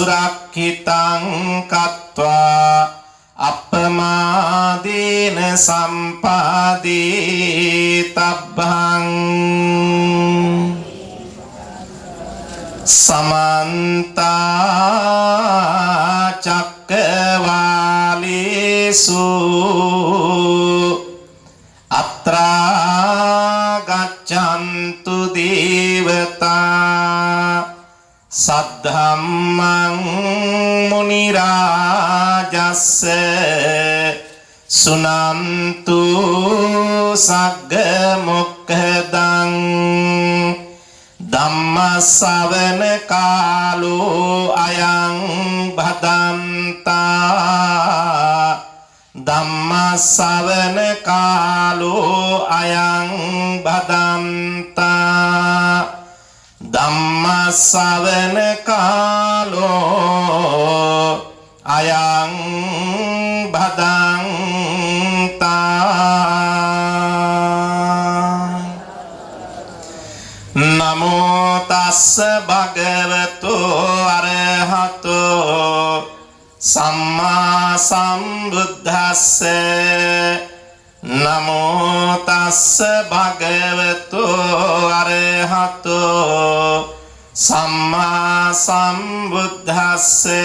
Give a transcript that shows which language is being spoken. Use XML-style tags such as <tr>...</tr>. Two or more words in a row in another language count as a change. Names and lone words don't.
<pi>รักขิตังกัตตวาอัปปมาดินสัมปาดิตับบังสมันตาจักรวาลิสุอัตรากัจจันตุเดว සද්ධම්මං මුනි රාජස්ස සුනන්තු සග්ග මොක්ඛදං ධම්ම ශ්‍රවණ කාලෝ අයං භදන්තා ධම්ම ශ්‍රවණ කාලෝ අයං භදන්තා ධම්ම ශ්‍රවණ කාලෝ අයං භදන්තා නමෝ තස්ස භගවතු අරහතෝ සම්මා සම්බුද්දස්ස නමෝ තස්ස භගවතු අරහතෝ සම්මා සම්බුද්දස්ස</pi>